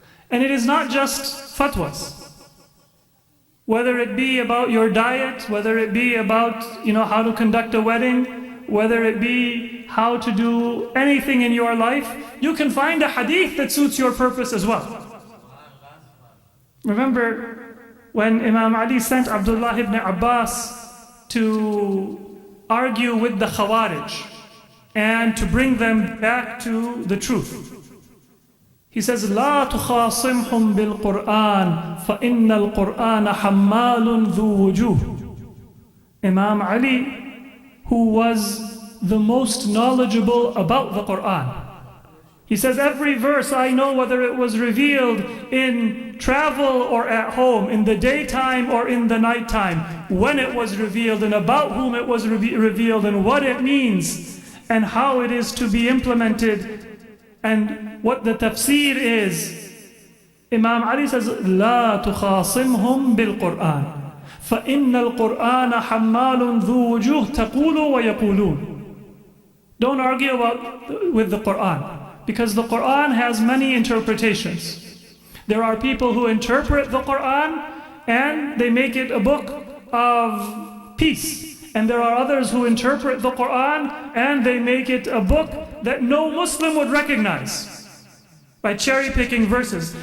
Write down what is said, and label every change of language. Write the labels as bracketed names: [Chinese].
[English] And it is not just fatwas. Whether it be about your diet, whether it be about, how to conduct a wedding, whether it be how to do anything in your life, you can find a hadith that suits your purpose as well. Remember when Imam Ali sent Abdullah ibn Abbas to argue with the Khawarij and to bring them back to the truth. He says, [Arabic] لا تخاصمهم بالقرآن فإن القرآن حمال ذو وجوه. [English] Imam Ali, who was the most knowledgeable about the Quran, he says, every verse I know whether it was revealed in travel or at home, in the daytime or in the nighttime, when it was revealed and about whom it was revealed and what it means and how it is to be implemented and what the tafsir is. Imam Ali says, [Arabic] لا تخاصمهم بالقرآن فإن القرآن حمال ذو وجوه تقول ويقولون. [English] Don't argue with the Quran, because the Quran has many interpretations. There are people who interpret the Quran and they make it a book of peace. And there are others who interpret the Quran and they make it a book that no Muslim would recognize by cherry-picking verses.